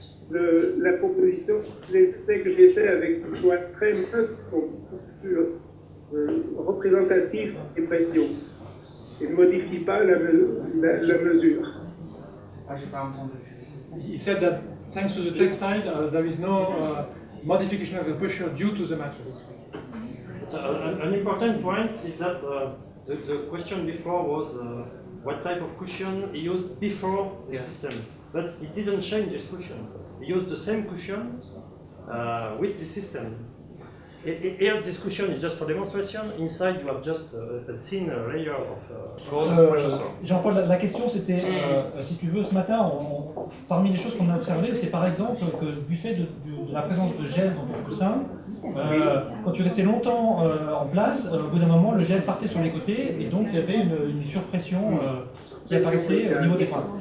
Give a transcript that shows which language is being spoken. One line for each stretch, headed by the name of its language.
French: La proposition, les essais que j'ai faits avec une toile très mince sont beaucoup plus représentatifs des pressions. Ils ne modifient pas la mesure. Ah, j'ai pas entendu.
English: He said that thanks to the textile, there is no modification of the pressure due to the mattress. An important point is that the question before was what type of cushion he used before the system. But he didn't change his cushion. He used the same cushion with the system. Here, this cushion is just for demonstration. Inside, you have just a thin layer of gold pressure sore.
French: Jean-Paul, la question c'était, si tu veux, ce matin, parmi les choses qu'on a observées, c'est par exemple que du fait de la présence de gel dans ton coussin, quand tu restais longtemps en place, au bout d'un moment, le gel partait sur les côtés et donc il y avait une surpression qui apparaissait au niveau des points.